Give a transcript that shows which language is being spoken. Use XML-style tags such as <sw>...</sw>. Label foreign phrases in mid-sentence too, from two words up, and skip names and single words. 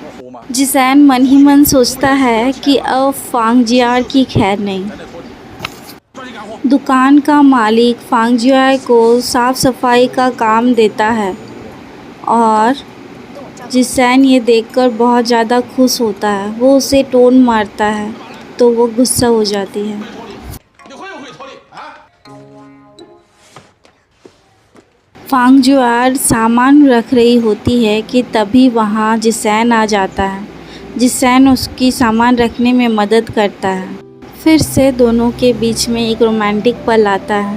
<hi>जिसैन मन ही मन सोचता है कि अब फांगजियार की खैर नहीं। दुकान का मालिक फांगजियार को साफ़ सफाई का काम देता है और जिसैन ये देखकर बहुत ज़्यादा खुश होता है। वो उसे टोन मारता है तो वो गुस्सा हो जाती है।</hi> <zh>你会不会投理啊？</zh> <hi>फांगजुआर सामान रख रही होती है कि तभी वहाँ जिसैन आ जाता है। जिसैन उसकी सामान रखने में मदद करता है। फिर से दोनों के बीच में एक रोमांटिक पल आता है।</hi>